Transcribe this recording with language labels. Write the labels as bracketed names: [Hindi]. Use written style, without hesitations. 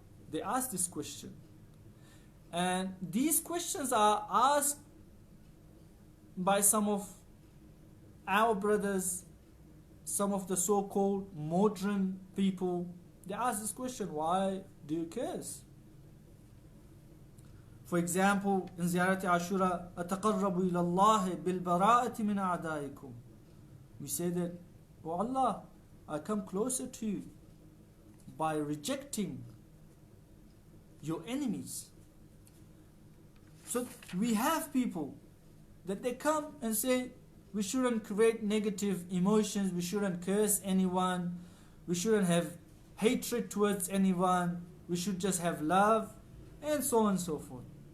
[English] They ask this question. And these questions are asked by some of our brothers, some of the so-called modern people. They ask this question, why do you curse? For example, in Ziyarati Ashura, [Arabic] أَتَقَرَّبُ إِلَى اللَّهِ بِالْبَرَاءَةِ مِنْ أَعْدَائِكُمْ. [English] We say that, oh Allah, I come closer to you by rejecting your enemies. So we have people that they come and say, we shouldn't create negative emotions, we shouldn't curse anyone, we shouldn't have hatred towards anyone, we should just have love, and so on and so forth.